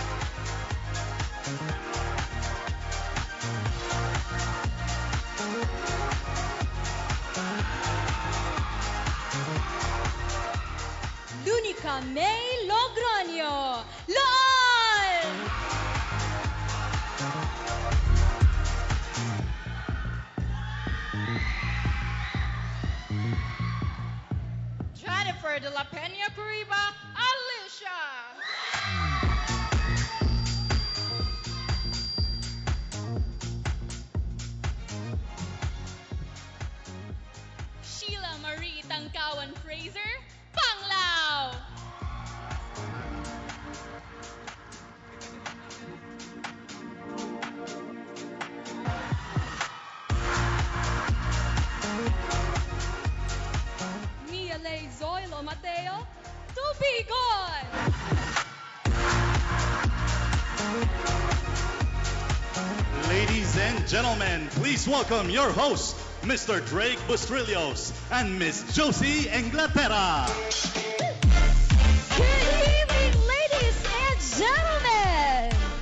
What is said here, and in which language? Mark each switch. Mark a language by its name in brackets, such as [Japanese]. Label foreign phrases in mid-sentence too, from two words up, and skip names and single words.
[English] Lunica May Logroño, LOL! Jennifer de la Peña Curiba, Alicia! Sheila Marie Tangkawan Fraser, Panglao! Mia Lay Zoilo Mateo, Tubigon! Ladies and gentlemen, please welcome your host, Mr. Drake Bustrillos and Miss Josie Inglaterra. Good evening, ladies and gentlemen!